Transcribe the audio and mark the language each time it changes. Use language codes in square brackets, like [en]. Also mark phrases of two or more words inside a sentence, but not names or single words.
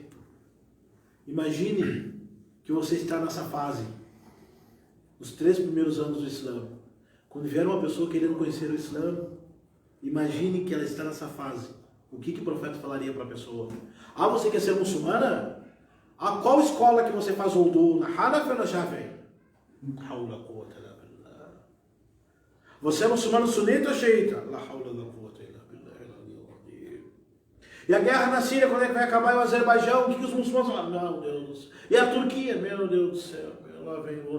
[pt] Imagine que você está nessa fase, nos 3 primeiros anos do Islã. Quando vier uma pessoa querendo conhecer o Islã, imagine que ela está nessa fase. O que o profeta falaria para a pessoa? Ah, você quer ser muçulmana? A qual escola que você faz o wudu? Na Hanafi ou na Shafi'i? Você é muçulmano sunita ou xiita? E a guerra na Síria, quando é que vai acabar? E o Azerbaijão, o que os muçulmanos falam? Meu Deus. E a Turquia? Meu Deus do céu. Lá vem o...